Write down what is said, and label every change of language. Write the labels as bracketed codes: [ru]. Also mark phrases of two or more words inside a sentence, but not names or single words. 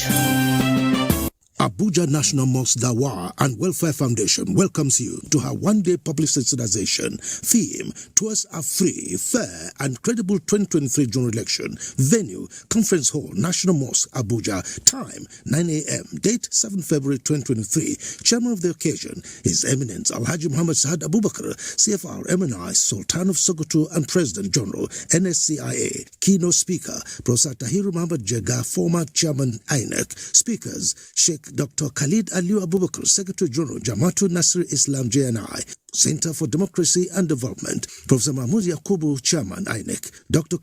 [en] Abuja National Mosque Dawa and Welfare Foundation welcomes you to her one-day public sensitization. Theme: Tours are free, fair and credible 2023 general election. Venue: Conference Hall, National Mosque, Abuja. Time: 9 a.m. Date: 7 February 2023. Chairman of the occasion, His Eminence Alhaji Muhammad Saad Abubakar, CFR MNI, Sultan of Sokoto and President General, NSCIA. Keynote speaker, Professor Tahiru Muhammad Jega, former Chairman INEC. Speakers: Sheikh Dr. Khalid Aliu Abubakar, Secretary General, Jamaatul Nasir Islam JNI, Center for Democracy and Development, Professor Mahmoud Yakubu, Chairman, INEC, Dr.